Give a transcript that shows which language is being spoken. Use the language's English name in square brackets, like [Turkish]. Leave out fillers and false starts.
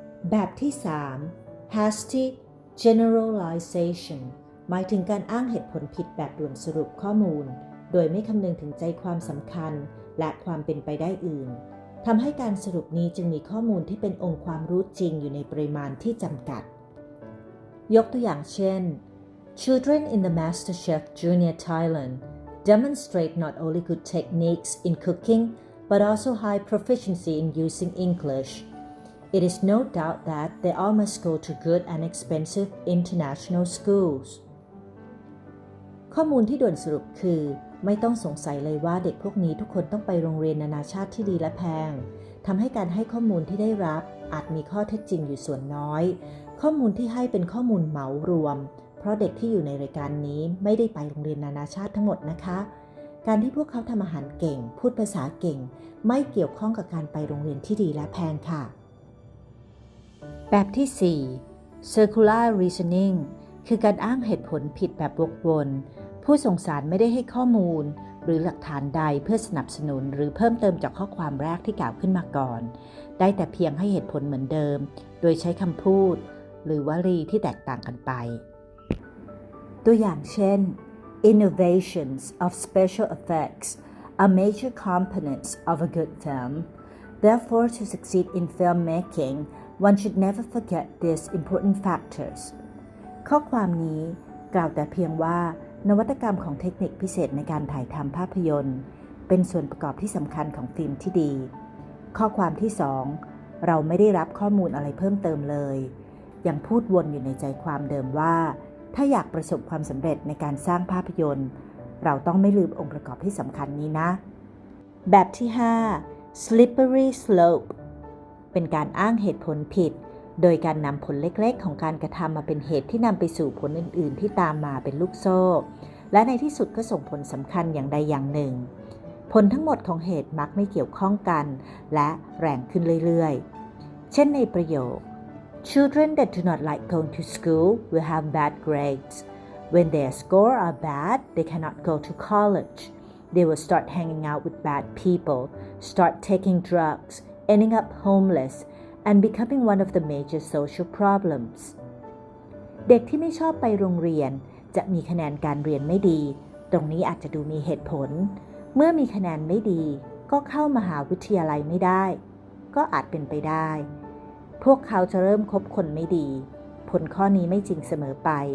[Thai] แบบที่3 hasty generalization หมายถึงการอ้างเหตุผลผิดแบบด่วนสรุปข้อมูลโดยไม่คำนึงถึงใจความสำคัญและความเป็นไปได้อื่นทำให้การสรุปนี้จึงมีข้อมูลที่เป็นองค์ความรู้จริงอยู่ในปริมาณที่จำกัดยกตัวอย่างเช่น [English] Children in the MasterChef Junior Thailand demonstrate not only good techniques in cooking but also high proficiency in using English. It is no doubt that they all must go to good and expensive international schools. [Thai] ข้อมูลที่ด่วนสรุปคือไม่ต้องสงสัยเลยว่าเด็กพวกนี้ทุกคนต้องไปโรงเรียนนานาชาติที่ดีและแพงทำให้การให้ข้อมูลที่ได้รับอาจมีข้อเท็จจริงอยู่ส่วนน้อยข้อมูลที่ให้เป็นข้อมูลเหมารวมเพราะเด็กที่อยู่ในรายการนี้ไม่ได้ไปโรงเรียนนานาชาติทั้งหมดนะคะการที่พวกเขาทำอาหารเก่งพูดภาษาเก่งไม่เกี่ยวข้องกับการไปโรงเรียนที่ดีและแพงค่ะ แบบที่4 circular reasoning คือการอ้างเหตุผลผิดแบบวกวนผู้ส่งสารไม่ได้ให้ข้อมูลหรือหลักฐานใดเพื่อสนับสนุนหรือเพิ่มเติมจากข้อความแรกที่กล่าวขึ้นมาก่อนได้แต่เพียงให้เหตุผลเหมือนเดิมโดยใช้คำพูดหรือวลีที่แตกต่างกันไปตัวอย่างเช่น [English] Innovations of special effects are major components of a good film. Therefore, to succeed in filmmaking, one should never forget these important factors. [Thai] ข้อความนี้กล่าวแต่เพียงว่านวัตกรรมของเทคนิคพิเศษในการถ่ายทำภาพยนตร์เป็นส่วนประกอบที่สำคัญของฟิล์มที่ดีข้อความที่2 เราไม่ได้รับข้อมูลอะไรเพิ่มเติมเลยยังพูดวนอยู่ในใจความเดิมว่าถ้าอยากประสบความสำเร็จในการสร้างภาพยนตร์เราต้องไม่ลืมองค์ประกอบที่สำคัญนี้นะ แบบที่ 5 slippery slope เป็นการอ้างเหตุผลผิดโดยการนำผลเล็กๆของการกระทำมาเป็นเหตุที่นำไปสู่ผลอื่นๆที่ตามมาเป็นลูกโซ่และในที่สุดก็ส่งผลสำคัญอย่างใดอย่างหนึ่งผลทั้งหมดของเหตุมักไม่เกี่ยวข้องกันและแรงขึ้นเรื่อยๆเช่นในประโยค [English] Children that do not like going to school will have bad grades. When their scores are bad, they cannot go to college. They will start hanging out with bad people, start taking drugs, ending up homeless, and becoming one of the major social problems. [Thai] เด็กที่ไม่ชอบไปโรงเรียนจะมีคะแนนการเรียนไม่ดีตรงนี้อาจจะดูมีเหตุผลเมื่อมีคะแนนไม่ดีก็เข้ามหาวิทยาลัยไม่ได้ก็อาจเป็นไปได้พวกเขาจะเริ่มคบคนไม่ดีผลข้อนี้ไม่จริงเสมอไป